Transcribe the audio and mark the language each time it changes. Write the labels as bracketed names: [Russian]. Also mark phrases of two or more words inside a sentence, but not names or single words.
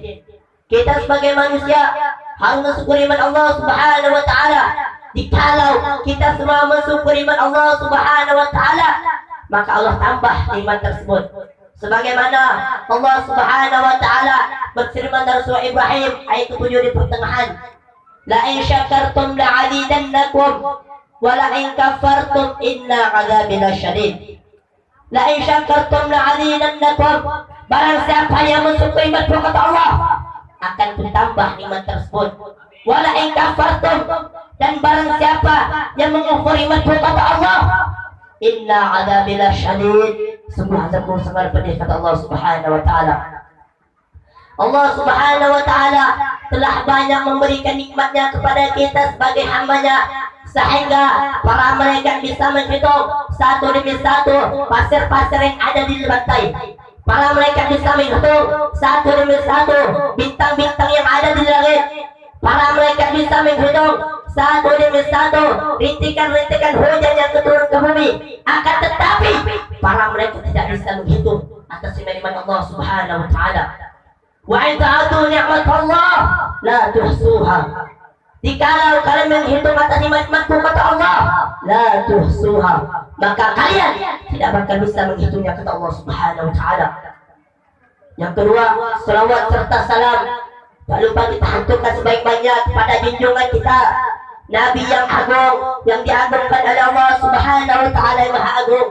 [Indonesian] Kita sebagai manusia harus mensyukuri Allah [Arabic] سبحانه وتعالى [Indonesian] Jikalau kita semua mensyukuri nikmat Allah [Arabic] سبحانه وتعالى, [Indonesian] maka Allah tambah nikmat tersebut. Sebagaimana Allah [Arabic] سبحانه وتعالى [Indonesian] berfirman dalam surah Ibrahim ayat 7 di pertengahan, [Arabic] لئن شكرتم لأزيدنكم ولئن كفرتم إن عذابي لشديد. لئن شكرتم لأزيدنكم, [Indonesian] barang siapa yang mensyukuri nikmat kata Allah akan ditambah nikmat tersebut. [Arabic] ولئن كفرتم, [Indonesian] dan barang siapa yang mengkufuri nikmat kata Allah, [Arabic] إن عذابي لشديد, [Indonesian] sungguh azabku sangat pedih kata Allah [Arabic] سبحانه وتعالى. [Indonesian] Allah [Arabic] سبحانه وتعالى [Indonesian] telah banyak memberikan nikmatnya kepada kita sebagai hambanya, sehingga para malaikat bisa menghitung satu demi satu pasir-pasir yang ada di pantai. Para malaikat bisa menghitung satu demi satu bintang-bintang yang ada di langit. Para malaikat bisa menghitung satu demi satu rintikan-rintikan hujan yang turun ke bumi. Akan tetapi para malaikat tidak bisa menghitung atas nikmat Allah [Arabic] سبحانه وتعالى. وإن تعدوا نعمة الله لا تحصوها. [Indonesian] Jikalau kalian menghitung atas nikmat-nikmatku kata Allah, [Arabic] لا تحصوها, [Indonesian] maka kalian tidak bakal bisa menghitungnya kata Allah [Arabic] سبحانه وتعالى. [Indonesian] Yang kedua, selawat serta salam tak lupa kita haturkan sebaik-baiknya kepada junjungan kita, Nabi yang agung, yang diagungkan oleh Allah [Arabic] سبحانه وتعالى [Indonesian] yang maha agung.